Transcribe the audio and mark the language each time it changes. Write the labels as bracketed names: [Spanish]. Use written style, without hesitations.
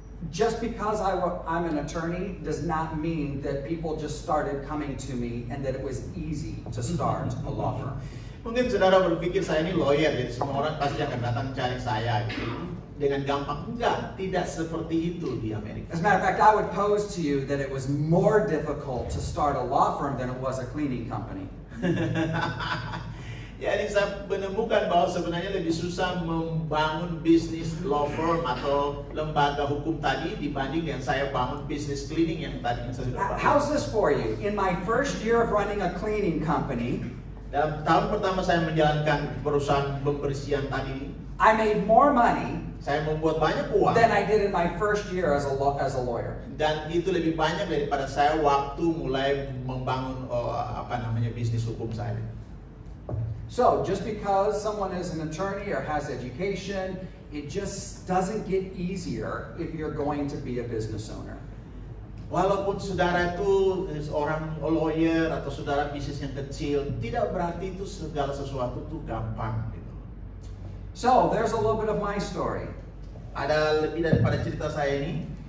[English] Just because I'm an attorney does not mean that people just started coming to me and that it was easy to start a law firm. [Indonesian] Mungkin saudara berpikir saya ini lawyer, jadi semua orang pasti akan datang cari saya gitu. Dengan gampang. Enggak, tidak seperti itu di Amerika. [English] As a matter of fact, I would pose to you that it was more difficult to start a law firm than it was a cleaning company. [Indonesian] Jadi saya menemukan bahwa sebenarnya lebih susah membangun bisnis law firm atau lembaga hukum tadi dibanding yang saya bangun bisnis cleaning yang tadi saya sudah bangun. [English] How's this for you? In my first year of running a cleaning company, [Indonesian] dalam tahun pertama saya menjalankan perusahaan pembersihan tadi, [English] I made more money [Indonesian] saya membuat banyak uang [English] than I did in my first year as a lawyer. [Indonesian] Dan itu lebih banyak daripada saya waktu mulai membangun bisnis hukum saya. [English] So, just because someone is an attorney or has education, it just doesn't get easier if you're going to be a business owner. [Indonesian] Walaupun saudara itu orang lawyer atau saudara bisnis yang kecil, tidak berarti itu segala sesuatu itu gampang gitu. [English] So, there's a little bit of my story. [Indonesian] Ada lebih daripada cerita saya ini.